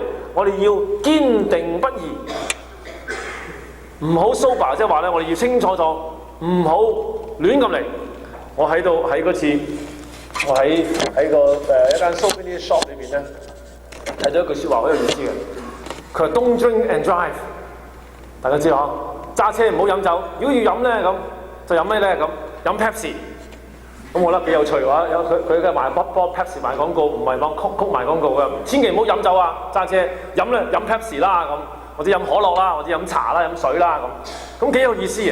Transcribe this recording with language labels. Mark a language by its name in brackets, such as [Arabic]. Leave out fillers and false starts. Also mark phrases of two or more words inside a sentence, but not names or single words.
[Cantonese] 我哋要堅定不移，唔好 sober，即係話咧，我哋要清楚咗，唔好亂咁嚟。我喺嗰次我喺一間 [English] souvenir shop [Cantonese] 裏邊咧睇到一句説話好有意思嘅，佢話 [English] Don't drink and drive， [Cantonese] 大家知嗬，揸車唔好飲酒，如果要飲咧咁就飲咩咧咁？飲 Pepsi。咁我覺得幾有趣嘅話，有佢嘅賣幫 Pepsi 賣廣告，唔係幫曲賣廣告嘅，千祈唔好飲酒啊！揸車飲咧飲 Pepsi 啦咁，或者飲可樂啦，或者飲茶啦、飲水啦咁幾有意思嘅。